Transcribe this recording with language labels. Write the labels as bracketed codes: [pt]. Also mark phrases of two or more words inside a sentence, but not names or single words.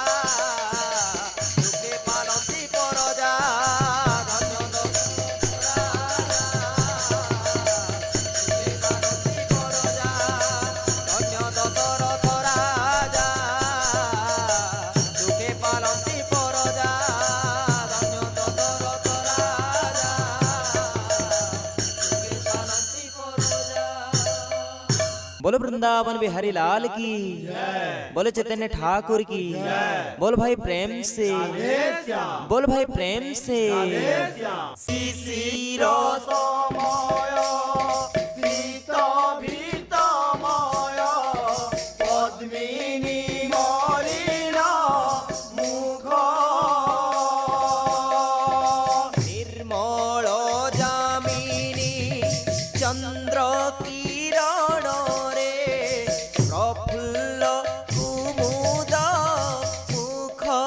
[or] ସୁଖେ ପାଲନ୍ତି ପରଜା ଧନ୍ୟ ଦଶରଥ ରାଜା ସୁଖେ ପାଲନ୍ତି ପରଜା ଧନ୍ୟ ଦଶରଥ ରାଜା ସୁଖେ ପାଲନ୍ତି ପରଜା [hi] बोलो वृंदावन बिहारी लाल की, बोलो चैतन्य ठाकुर की, बोल भाई प्रेम से, बोल भाई प्रेम से। [or] ଶିଶିର ସମୟ ଶୀତ ଭୀତମୟ ପଦ୍ମିନୀ ମଳିନ ମୁଖ ନିର୍ମଳ ଯାମିନୀ ଚନ୍ଦ୍ର କିରଣରେ ପ୍ରଫୁଲ୍ଲ କୁମୁଦ ମୁଖ